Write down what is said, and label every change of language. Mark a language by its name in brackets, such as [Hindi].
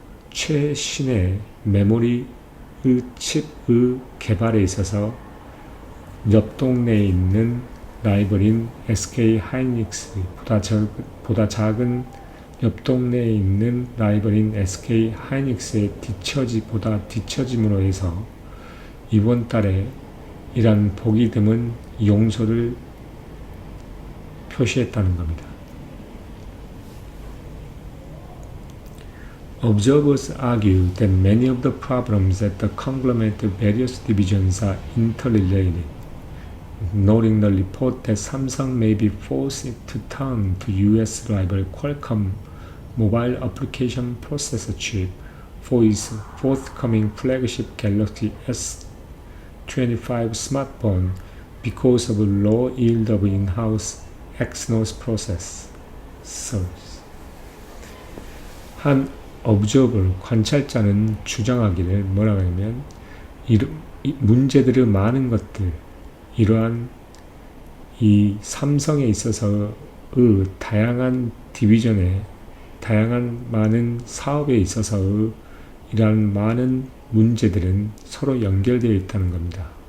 [Korean] 최신의 메모리의 칩의 개발에 있어서 옆 동네에 있는 라이벌인 SK 하이닉스보다 작은 옆 동네에 있는 라이벌인 SK 하이닉스의 뒤처짐으로 해서 이번 달에 이러한 보기 드문 용서를 표시했다는 겁니다. [English] Observers argue that many of the problems at the conglomerate's various divisions are interrelated, noting the report that Samsung may be forced to turn to US rival Qualcomm mobile application processor chip for its forthcoming flagship Galaxy S25 smartphone because of low yield of in-house Exynos processors. [Korean] 한 observer, 관찰자는 주장하기를 뭐라고 하냐면 문제들의 많은 것들, 이러한 이 삼성에 있어서의 다양한 디비전에 다양한 많은 사업에 있어서의 이러한 많은 문제들은 서로 연결되어 있다는 겁니다.